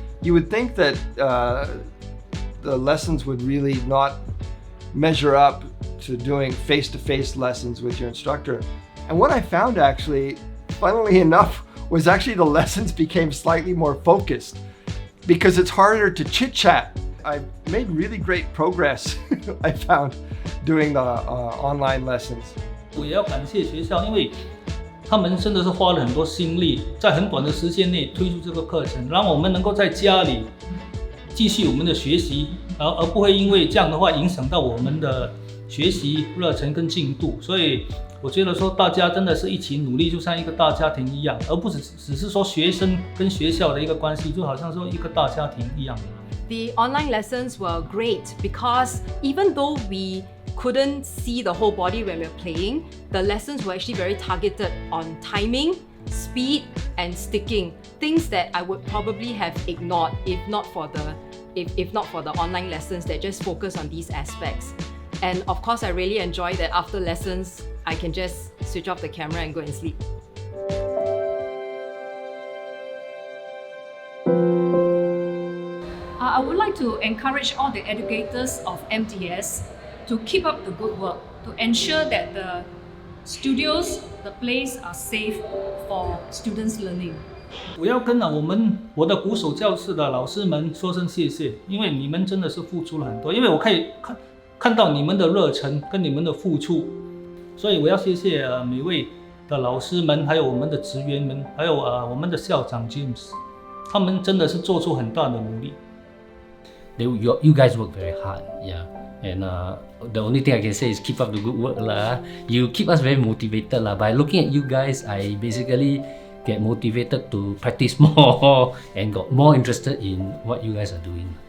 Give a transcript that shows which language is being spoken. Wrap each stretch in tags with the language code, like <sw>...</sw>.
<en>You would think that the lessons would really not measure up to doing face-to-face lessons with your instructor. And what I found actually, funnily enough, was actually the lessons became slightly more focused because it's harder to chit-chat. I made really great progress, I found, doing the online lessons.</en> <zh>我也要感谢学校，因为他们真的是花了很多心力，在很短的时间内推出这个课程，让我们能够在家里继续我们的学习，而不会因为这样的话影响到我们的学习热忱跟进度。所以我觉得说大家真的是一起努力，就像一个大家庭一样，而不只是说学生跟学校的一个关系，就好像说一个大家庭一样。</zh> <en>The online lessons were great because even though we couldn't see the whole body when we were playing, the lessons were actually very targeted on timing, speed, and sticking. Things that I would probably have ignored if not for the online lessons that just focus on these aspects. And of course, I really enjoy that after lessons, I can just switch off the camera and go and sleep. I would like to encourage all the educators of MDS to keep up the good work, to ensure that the studios, the place are safe for students learning.</en> <zh>我要跟我的鼓手教室的老师们说声谢谢，因为你们真的是付出了很多，因为我可以看到你们的热忱跟你们的付出，所以我要谢谢每位的老师们，还有我们的职员们，还有我们的校长 James， 他们真的是做出很大的努力。</zh> <en>You guys work very hard, yeah. And the only thing I can say is keep up the good work lah. You keep us very motivated lah. By looking at you guys, I basically get motivated to practice more and got more interested in what you guys are doing.</en>